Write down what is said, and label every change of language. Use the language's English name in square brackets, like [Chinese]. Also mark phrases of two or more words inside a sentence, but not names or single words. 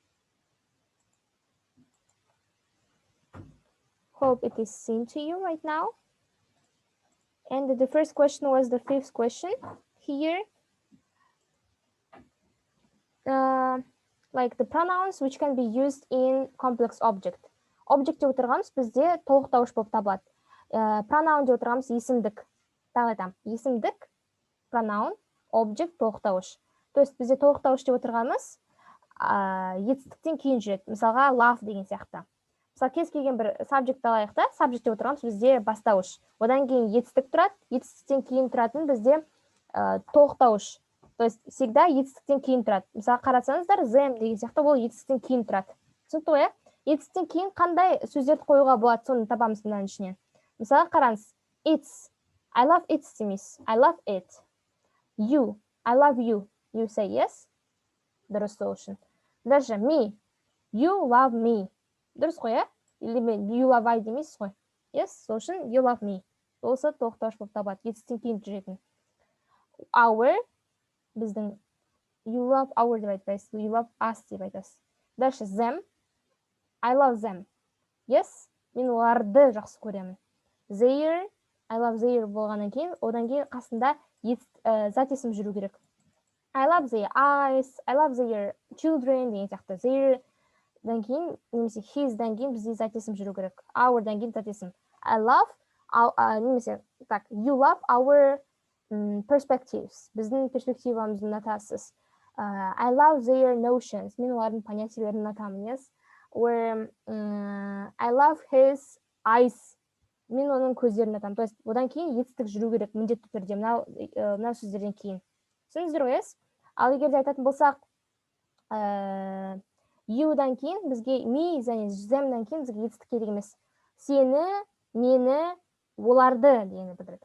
[English] Hope it is seen to you right now. And the first question was the fifth question. Here, like the pronouns which can be used in complex object. [Kazakh] Object деп отырғанымыз бізде толықтауыш болып табылады. Pronoun деп отырғанымыз есімдік. Тағы айтамын, есімдік, pronoun, object, толықтауыш. [Russian] То есть [Kazakh] бізде толықтауыш деп отырғанымыз етістіктен кейін жүреді. Мысалға love деген сияқты. Мысалы кез келген бір subject алайық та, subject деп отырғанымыз бізде бастауыш. Одан кейін етістік тұрады, етістіктен кейін тұратын бізде толықтауыш. [Russian] То есть всегда [Kazakh] етістіктен кейін тұрады. Мысалы қарасаңыздар, them деген сияқты ол етістіктен кейін тұрады. Түсінікті ғой, етістіктен кейін қандай сөздерді қоюға болады, соны табамыз мынаның ішінен. Мысалы қараңыз, [English] it's, I love it демейсіз, I love it. You, I love you. You say yes. [Kazakh] Дұрыс сол үшін. [English] Даже me, you love me. [Kazakh] Дұрыс қой, [English] или you love I [Kazakh] демейсіз ғой. [English] Yes, [Kazakh] сол үшін [English] you love me. [Kazakh] Осы толықтауыш болып табылады, етістіктен кейін жүретін. [English] Our, біздің you love our [Kazakh] деп айтпайсыз, [English] you love us [Kazakh] деп айтасыз. [English] Дальше them, I love them. Yes, [Kazakh] мен оларды жақсы көремін. [English] Their, I love their [Kazakh] болғаннан кейін, одан кейін қасында зат есім жүру керек. [English] I love their eyes, I love their children [Kazakh] деген сияқты. Their'дан кейін, немесе his-дан кейін бізде зат есім жүру керек. Our-дан кейін зат есім. [English] I love, [Kazakh] немесе, так, [English] you love our perspectives. [Kazakh] Біздің перспективамызды ұнатасыз. [English] I love their notions. [Kazakh] Мен олардың понятияларын ұнатамын, [English] yes. Or I love his eyes. [Kazakh] Мен оның көздерін ұнатамын. [Russian] То есть, [Kazakh] одан кейін етістік жүру керек, міндетті түрде, мынау сөздерден кейін. Түсіндіңіздер ғой, yes? Ал егер де айтатын болсақ, you-дан кейін бізге me және them-дан кейін бізге етістік керек емес. Сені, мені, оларды дегенді білдіреді.